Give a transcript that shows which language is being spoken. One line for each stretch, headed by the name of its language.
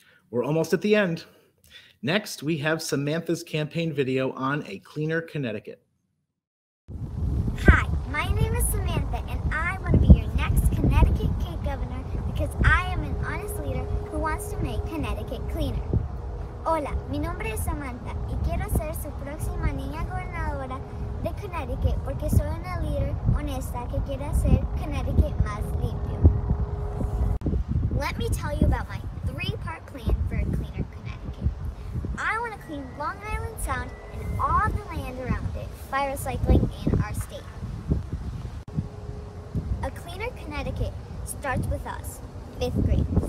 English: We're almost at the end. Next, we have Samantha's campaign video on a cleaner Connecticut. Hi, my name is Samantha, and I want to be your next Connecticut Kid Governor because I am an honest leader who wants to make Connecticut cleaner.
Spanish: Hola, mi nombre es Samantha y quiero ser su próxima niña gobernadora de Connecticut porque soy una líder honesta que quiere hacer Connecticut más limpio.
English: Let me tell you about my three-part plan for a cleaner Connecticut. I want to clean Long Island Sound and all the land around it by recycling in our state. A cleaner Connecticut starts with us, 5th graders.